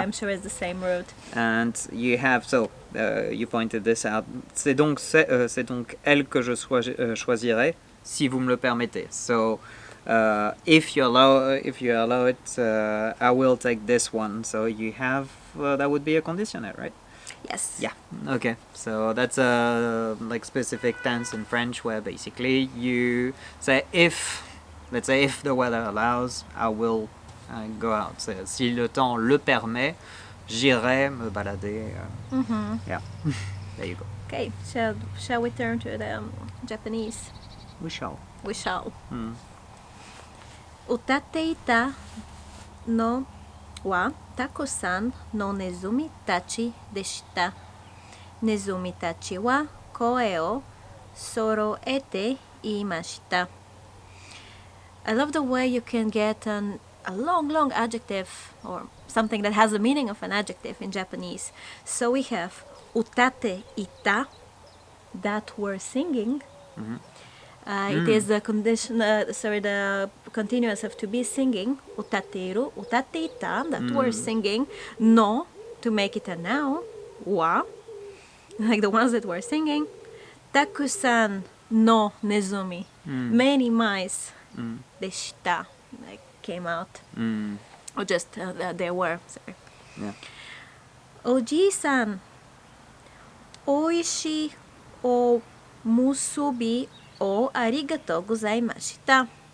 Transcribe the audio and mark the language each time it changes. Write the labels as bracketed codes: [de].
[en] I'm sure it's the same root. And you have, you pointed this out. [fr] C'est donc elle que je choisirai si vous me le permettez. [en] So, if you allow it, I will take this one. So you have that would be a conditionate, right? Yes. Yeah. Okay. So that's a like specific tense in French where basically you say let's say if the weather allows, I will go out. [fr] Si le temps le permet, j'irai me balader. [en] Yeah. There you go. Okay. Shall we turn to the Japanese? We shall. We shall. [ja] 歌っていたのはたくさんのネズミたちでした。ネズミたちは声を揃えて言いました。 [en] I love the way you can get a long adjective or something that has the meaning of an adjective in Japanese. So we have 歌っていた that were singing. It is the the continuous of to be singing. [ja] 歌っている、歌っていた [en] that were singing. No, to make it a noun. は like the ones that were singing. [ja] たくさんのネズミ [en] many mice [ja] でした [en] like came out. Or just there were. Sorry. Yeah. [ja] おじいさん、おいしいおむすびをありがとうございました。